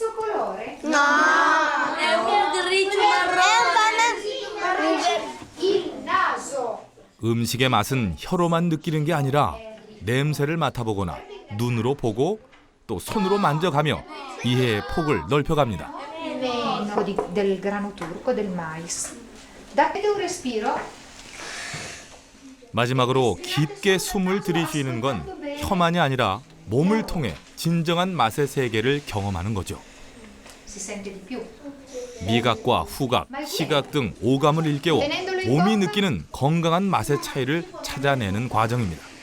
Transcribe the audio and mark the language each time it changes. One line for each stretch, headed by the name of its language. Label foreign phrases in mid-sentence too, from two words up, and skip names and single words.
Korean: 음식의 맛은 혀로만 느끼는 게 아니라 냄새를 맡아보거나 눈으로 보고 또 손으로 만져가며 이해의 폭을 넓혀갑니다.
Italian: del grano turco del mais. Date un respiro.
Korean: 마지막으로 깊게 숨을 들이쉬는 건 혀만이 아니라 몸을 통해 진정한 맛의 세계를 경험하는 거죠. 미각과 후각, 시각 등 오감을 일깨워 몸이 느끼는 건강한 맛의 차이를 찾아내는 과정입니다.